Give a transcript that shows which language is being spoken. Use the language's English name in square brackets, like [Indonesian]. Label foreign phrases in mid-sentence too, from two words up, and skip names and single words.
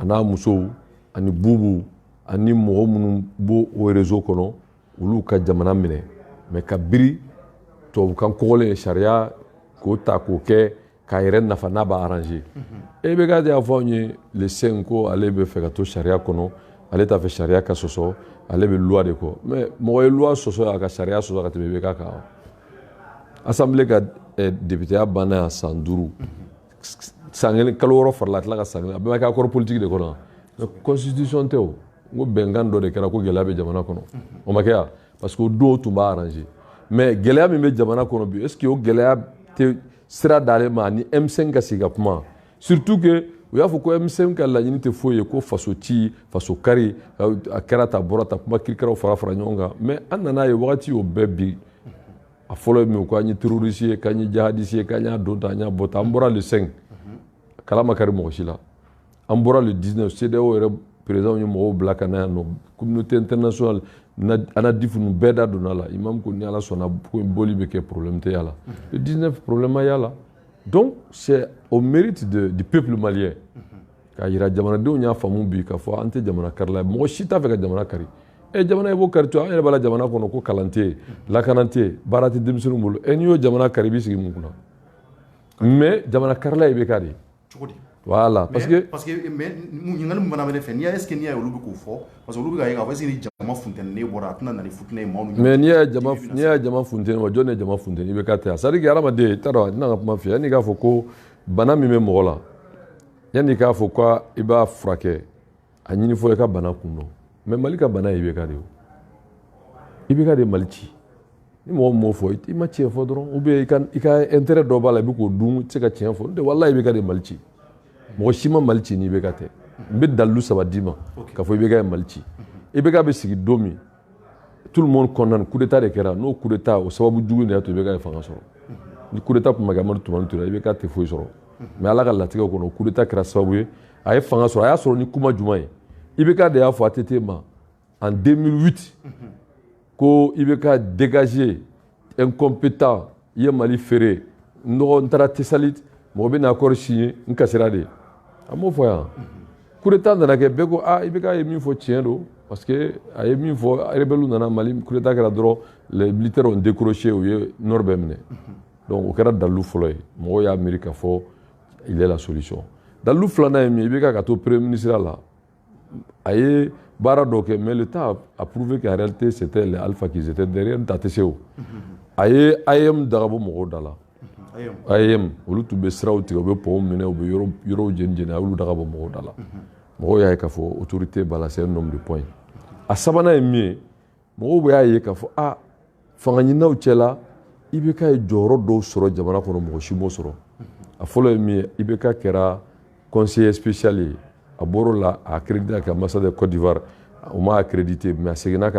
[Bambara] n'a musow ani Bubu ani mɔgɔ minnu b'o o réseau kɔnɔ olu ka jamana minɛ mais ka biri tubabukan kɔgɔlen sariya k'o ta k'o kɛ k'a yɛrɛ nafa n'a b'a arranger IBK de y'a fɔ anw ye le 5 ko ale bɛ fɛ ka to sariya kɔnɔ ale t'a fɛ sariya ka sɔsɔ ale bɛ loi de kɔ mais mɔgɔ ye loi sɔsɔ a ka sariya sɔsɔ ka tɛmɛ IBK kan assemblée ka députéya banna yan san 5 san kelen kalo wɔɔrɔ farala a tila ka san kelen a bɛɛ ma kɛ [French] accord politique [Bambara] de kɔnɔ mais constitution tɛ o n ko bɛnkan dɔ de kɛra ko gɛlɛya bɛ jamana kɔnɔ o ma kɛ yan [French] parce que [Bambara] o don tun b'a arranger mais gɛlɛya min bɛ jamana kɔnɔ bi [French] est ce que [Bambara] o gɛlɛya tɛ sira d'ale ma ni M5 ka sigi ka kuma [French] surtout que [Bambara] u y'a fɔ ko M5 ka laɲini tɛ foyi ye ko faso ci faso kari a kɛra ta bɔra ta kuma kirikaraw fara fara ɲɔgɔn kan mais an nana ye wagati y'o bɛɛ bi a fɔlɔ ye min ko an ye terroriste ye k'an ye jihadiste ye k'an y'a don ta an y'a bɔ ta an bɔra le 5 kala ma kari mɔgɔ si la an bɔra le 19 CEDEAO yɛrɛ président ye mɔgɔw bila ka na yan nɔ [French] communauté internationale [Bambara] ANADIF ninnu bɛɛ da donna la imam ko ni ala sɔnna ko boli bɛ kɛ problème tɛ y'a la le 19 problème ma y'a la [French] donc c'est au mérite du peuple malien [Bambara] k'a jira jamanadenw y'a faamu bi k'a fɔ an tɛ jamana karila mɔgɔ si t'a fɛ ka jamana kari jamana i b'o kari to an yɛrɛ b'a la jamana kɔnɔ ko kalan tɛ yen lakana tɛ yen baara tɛ denmisɛnninw bolo n'i y'o jamana kari i b'i sigi mun kunna mais jamana karila i bɛ ka de cogo di [French] voilà parce que [Bambara] mais ɲininkali min fana bɛ ne fɛ [French] est ce que [Bambara] n'i y'a ye olu bɛ k'o fɔ [French] parce que [Bambara] olu bɛ k'a ye k'a fɔ [French] est ce que [Bambara] ni jama funtɛninen bɔra a tɛna na ni futinɛ ye maaw ni ɲɔgɔn cɛ mais n'i y'a ye jama funtɛni wa jɔn ye jama funtɛni i bɛ ka tɛ [French] c'est à dire que [Bambara] hadamaden i t'a dɔn a tɛna ka kuma f'i ye yanni i k'a fɔ ko bana min bɛ mɔgɔ la yanni i k'a fɔ ko i b'a furakɛ a ɲini fɔlɔ i ka bana kun dɔn mais Mali ka bana ye IBK de ye IBK de ye Mali ci ni mɔgɔ min m'o fɔ i ma tiɲɛ fɔ dɔrɔn [French] ou bien [Bambara] i ka intérêt dɔ b'a la i bɛ k'o dun i tɛ se ka tiɲɛ fɔ n'o tɛ walahi IBK de ye Mali ci mɔgɔ si ma Mali ci ni IBK tɛ n bɛ dalilu 3 d'i ma k'a fɔ IBK ye Mali ci IBK bɛ sigi don min [French] tout le monde condamne coup d'état [Bambara] de kɛra n'o [French] coup d'état [Bambara] o sababu jugu de y'a to IBK ye fanga sɔrɔ ni [French] coup d'état [Bambara] tun ma kɛ Amadu Tumani Ture IBK tɛ foyi sɔrɔ mais ala ka latigɛw kɔnɔ [French] coup d'état [Bambara] kɛra sababu ye a ye fanga sɔrɔ a y'a sɔrɔ ni kuma jumɛn ye IBK de y'a fɔ ATT ma en 2008 ko IBK [French] dégagé incompétent [Bambara] i ye Mali feere n taara Tesalit mɔgɔ bɛ na [French] accord signé [Bambara] n kasira de a m'o fɔ yan [French] coup d'état [Bambara] nana kɛ bɛɛ ko IBK ye min fɔ tiɲɛ don [French] parce que [Bambara] a ye min fɔ rebelle nana Mali [French] coup d'état [Bambara] kɛra dɔrɔn [French] les militaires ont décroché [Bambara] u ye nord bɛɛ minɛ donc o kɛra dalilu fɔlɔ ye mɔgɔw y'a miiri k'a fɔ [French] il est la solution [Bambara] dalilu filanan ye min ye IBK ka to [French] premier ministre [Bambara] la a ye baara dɔ kɛ [French] mais l'État a prouvé qu'en réalité c'était les Alpha qui étaient derrière [Bambara] ta tɛ se o a ye AEM dagabɔ mɔgɔw da la AEM olu tun bɛ siraw tigɛ u bɛ pɔw minɛ u bɛ yɔrɔw jeni jeni a y'olu dagabɔ mɔgɔw da la mɔgɔw y'a ye k'a fɔ autorité b'a la [French] c'est un nombre de points [Bambara] a sabanan ye min ye mɔgɔw bɛ y'a ye k'a fɔ fanga ɲininaw cɛla IBK ye jɔyɔrɔ dɔw sɔrɔ jamana kɔnɔ mɔgɔ si m'o sɔrɔ a fɔlɔ ye min ye IBK kɛra [French] conseiller spécial [Bambara] ye a bɔr'o la a accrédité ka [French] ambassade de Côte d'Ivoire [Bambara] o ma accrédité mais a seginna ka na